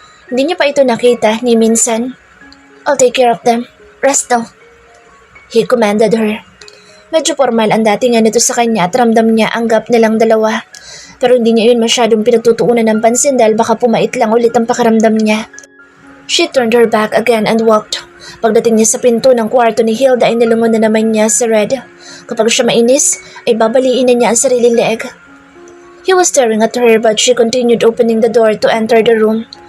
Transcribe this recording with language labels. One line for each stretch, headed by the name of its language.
Filipino: Hindi niya pa ito nakita ni minsan.
English: I'll take care of them. Rest now. He commanded her.
Filipino: Medyo formal ang datingan nito sa kanya at ramdam niya ang gap nilang dalawa. Pero hindi niya yun masyadong pinagtutuunan ng pansin dahil baka pumait lang ulit ang pakiramdam niya.
English: She turned her back again and walked.
Filipino: Pagdating niya sa pinto ng kwarto ni Hilda ay nilungon na naman niya si Red. Kapag siya mainis, ay babaliin na niya ang sariling leeg.
English: He was staring at her but she continued opening the door to enter the room.